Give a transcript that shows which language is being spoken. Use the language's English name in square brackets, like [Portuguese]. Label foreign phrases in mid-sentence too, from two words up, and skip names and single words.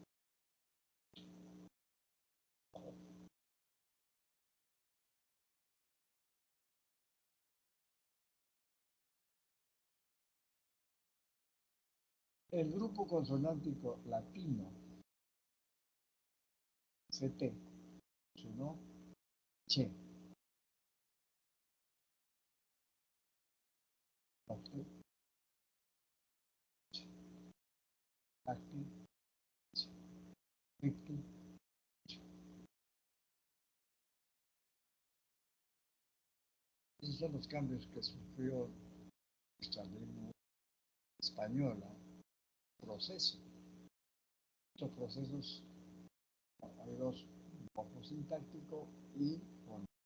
[Spanish] El grupo consonántico latino, CT, sonó che. Octi, acti, icti. Esos son los cambios que sufrió nuestra lengua española, proceso. Estos procesos, hay dos, morfosintáctico y fonético.